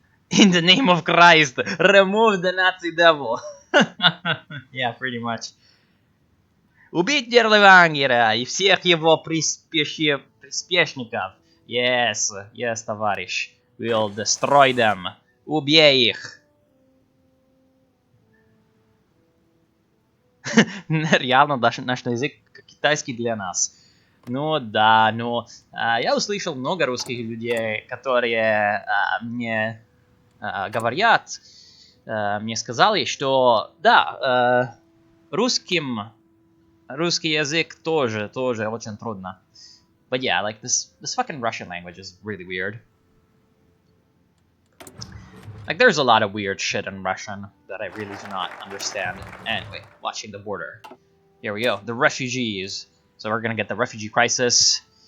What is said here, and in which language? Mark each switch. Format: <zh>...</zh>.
<en>In the name of Christ, remove the Nazi devil. Yeah, pretty much.</en> <ru>Убить Дерлевангера и всех его приспешников.</ru> <en>Yes, yes, товарищ. We'll destroy them.</en> <ru>Убей их. Явно наш язык китайский для нас. Ну да, но я услышал много русских людей, которые мне говорят, мне сказали, что да, русский язык тоже очень трудно.</ru> <en>But yeah, like this fucking Russian language is really weird. Like there's a lot of weird shit in Russian that I really do not understand. Anyway, watching the border. Here we go, the refugees. So we're gonna get the refugee crisis.</en>